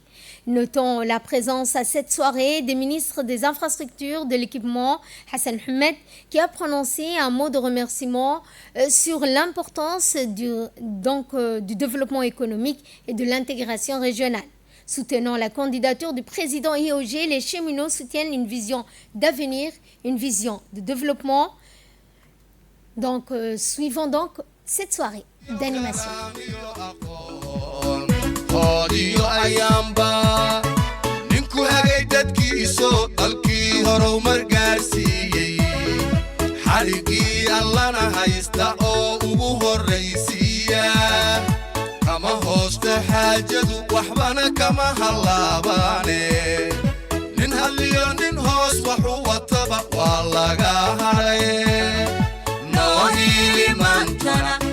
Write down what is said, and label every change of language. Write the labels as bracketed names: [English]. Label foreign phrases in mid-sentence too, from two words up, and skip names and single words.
[French] Notons la présence à cette soirée des ministres des Infrastructures, de l'Équipement, Hassan Ahmed, qui a prononcé un mot de remerciement sur l'importance du développement économique et de l'intégration régionale. Soutenant la candidature du président IOG, les cheminots soutiennent une vision d'avenir, une vision de développement. Suivons donc cette soirée d'animation. [Somali] Hodiyo ayamba ninku hagay dadkiiso dalkii horumar gaarsiiyey xaligii allana haysta oo ugu horraysiiya kama hoosta xaajadu waxbana kama hallaabaane nin hadliyo nin hoos waxu wataba waa laga hadhaye noo hiili maantana